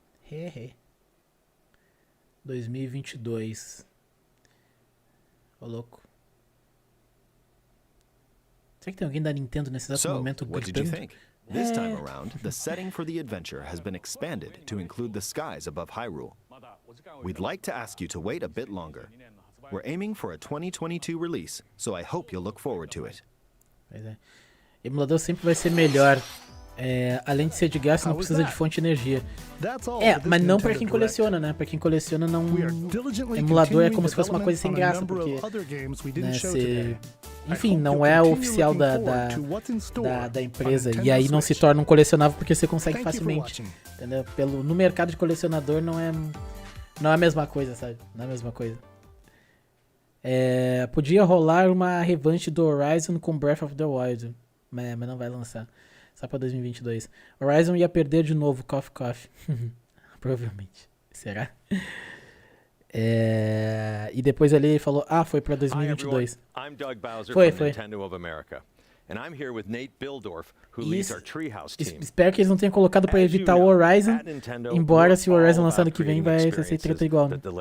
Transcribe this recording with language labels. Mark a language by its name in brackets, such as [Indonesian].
[Portuguese] Hehe. 2022. Ô, louco. Será que tem alguém da Nintendo nesse exato momento gritando? [English] This time around, the setting for the adventure has been expanded to include the skies above Hyrule. We'd like to ask you to wait a bit longer. We're aiming for a 2022 release, so I hope you'll look forward to it. [Portuguese] Pois é. Emulador sempre vai ser melhor. Além de ser de graça, não precisa de fonte de energia. Mas não pra quem coleciona, né? Pra quem coleciona, não. Emulador é como se fosse uma coisa sem graça, porque. Né, enfim, não é oficial da empresa. E aí não se torna um colecionável porque você consegue facilmente. Entendeu? No mercado de colecionador não é a mesma coisa, sabe? Não é a mesma coisa. Podia rolar uma revanche do Horizon com Breath of the Wild. Mas não vai lançar. Só pra 2022. Horizon ia perder de novo, cough. Provavelmente. Será? E depois ele falou, foi pra 2022. [English] I'm Doug Bowser from Nintendo of America. And I'm here with Nate Bildorf, who leads our Treehouse team. [Portuguese] Espero que eles não tenham colocado pra evitar o Horizon. Embora se o Horizon lançar ano que vem vai ser treta igual, né?